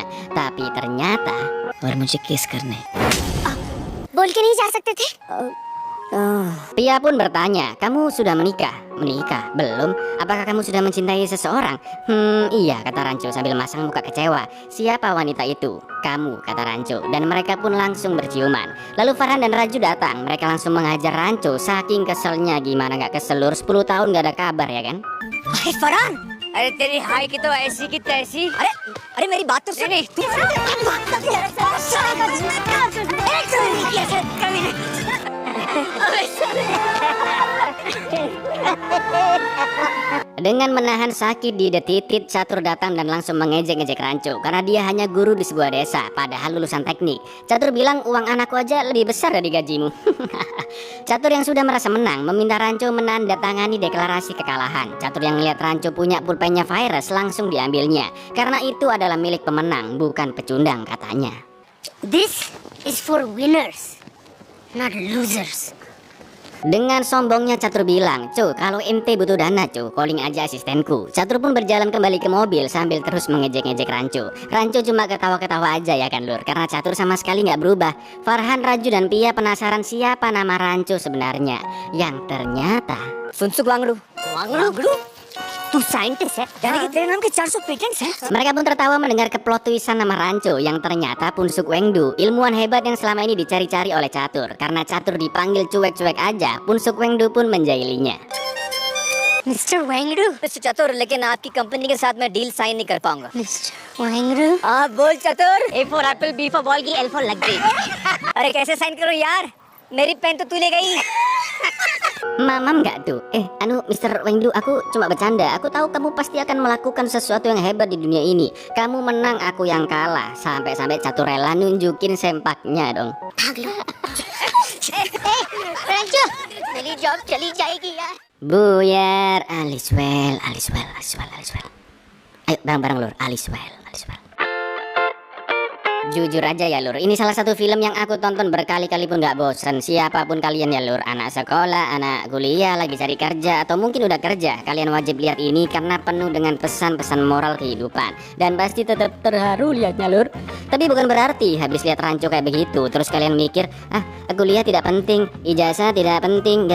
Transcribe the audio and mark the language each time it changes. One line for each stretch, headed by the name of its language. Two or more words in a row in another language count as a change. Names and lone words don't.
Indonesian: Tapi ternyata
Hindi: और मुझे किस करने बोल के नहीं जा सकते थे?
Indonesian: Pia pun bertanya, kamu sudah menikah? Menikah? Belum? Apakah kamu sudah mencintai seseorang? Iya, kata Rancu sambil masang muka kecewa. Siapa wanita itu? Kamu, kata Rancu. Dan mereka pun langsung berciuman. Lalu Farhan dan Raju datang. Mereka langsung menghajar Rancu. Saking keselnya, gimana gak keselur, 10 tahun gak ada kabar ya kan?
Hindi: अरे फरहान अरे तेरी हाय की तो ऐसी की तैसी अरे अरे मेरी बात तो सुन
Indonesian: Dengan menahan sakit di titit, Catur datang dan langsung mengejek-ngejek Rancu karena dia hanya guru di sebuah desa, padahal lulusan teknik. Catur bilang uang anakku aja lebih besar dari gajimu. Catur yang sudah merasa menang meminta Rancu menandatangani deklarasi kekalahan. Catur yang melihat Rancu punya pulpennya Virus langsung diambilnya karena itu adalah milik pemenang, bukan pecundang katanya.
English: This is for winners, not losers.
Indonesian: Dengan sombongnya Catur bilang, "Cu, kalau ente butuh dana, cu, calling aja asistenku." Catur pun berjalan kembali ke mobil sambil terus mengejek-ngejek Rancu. Rancu cuma ketawa-ketawa aja ya kan lur, karena Catur sama sekali nggak berubah. Farhan, Raju, dan Pia penasaran siapa nama Rancu sebenarnya. Yang ternyata
Hindi: सुनसुक वांगड़ू वांगड़ू तू साइंटिस्ट है यानी कि तेरे नाम के 400 पेटेंट्स हैं
Indonesian: mereka pun tertawa mendengar keplot twistan nama Rancu yang ternyata Punsuk Wengdu, ilmuwan hebat yang selama ini dicari-cari oleh Catur. Karena Catur dipanggil cuek-cuek aja, Punsuk Wengdu pun menjahilinya.
Hindi: मिस्टर वेंगड़ू, मिस्टर चतुर लेकिन आपकी कंपनी के साथ मैं
English: deal sign
Hindi: नहीं कर पाऊंगा मिस्टर वेंगड़ू, आप बोल चतुर
English: A for apple B for ball
Hindi: की
English: L for luxury
Hindi: अरे कैसे साइन करूं यार मेरी पेन तो तू ले गई
Indonesian: Mamam nggak tuh? Anu Mr. Wengdu, aku cuma bercanda. Aku tahu kamu pasti akan melakukan sesuatu yang hebat di dunia ini. Kamu menang, aku yang kalah. Sampai-sampai Catur rela nunjukin sempaknya dong.
Hindi: भाग लो। रंजू, मेरी जॉब चली जाएगी यार।
Indonesian: Buyar, Aliswell. Ayo bareng-bareng lur, Aliswell. Jujur aja ya lur, ini salah satu film yang aku tonton berkali-kali pun gak bosen. Siapapun kalian ya lur, anak sekolah, anak kuliah, lagi cari kerja, atau mungkin udah kerja, kalian wajib lihat ini karena penuh dengan pesan-pesan moral kehidupan. Dan pasti tetap terharu lihatnya lur. Tapi bukan berarti habis lihat Rancho kayak begitu terus kalian mikir, kuliah tidak penting, ijazah tidak penting.